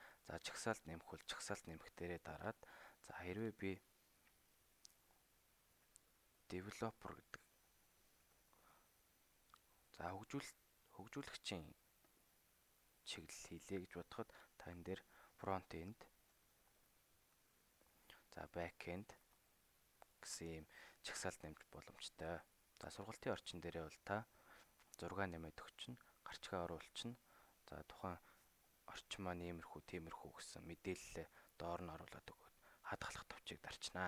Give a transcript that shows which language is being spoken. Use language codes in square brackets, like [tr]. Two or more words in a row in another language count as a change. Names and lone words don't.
[mn] За жагсаалт нэмэх бол жагсаалт нэмэх дээрээ дараад за хэрвээ би developer гэдэг за хөгжүүлэгчийн чиглэл хийлээ гэж бодоход та энэ дээр [en] front end [mn] за [en] back end [mn] гэсэн юм жагсаалт нэмэх боломжтой. За сургалтын орчин дээрээ бол та зураг нэмээд өгчнө, гарчгаа оруулчихна. За тухайн орчин маань иймэрхүү тиймэрхүү гэсэн мэдээлэлээ доор нь оруулаад өгөөд хадгалах товчийг дарчнаа.